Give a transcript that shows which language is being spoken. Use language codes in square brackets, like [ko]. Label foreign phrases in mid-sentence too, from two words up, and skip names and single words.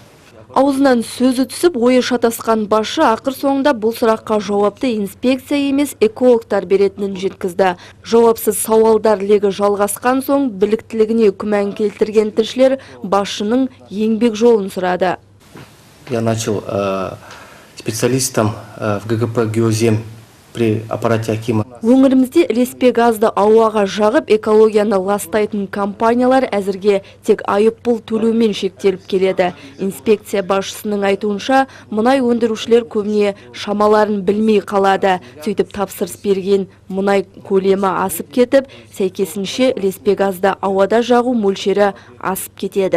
[kk] Аузынан сөзі түсіп, ойы шатасқан басшы ақыр соңында бұл сұраққа жауапты инспекция емес, экологтар беретінін жеткізді. Жауапсыз сауалдар легі жалғасқан соң, біліктілігіне күмән келтірген тілшілер басшының еңбек жолын сұрады. [ru] Я начал специалистом в ГГП «Геозем» при аппарате Акима. [kk] Өңірімізде ілеспе газды ауаға жағып, экологияны ластайтын компаниялар әзірге тек айыппұл төлеумен шектеліп келеді. Инспекция басшысының айтуынша, мұнай өндірушілер көбіне шамаларын білмей қалады. Сөйтіп тапсырыс берген мұнай көлемі асып кетіп, сәйкесінше ілеспе газды ауада жағу мөлшері асып кетеді.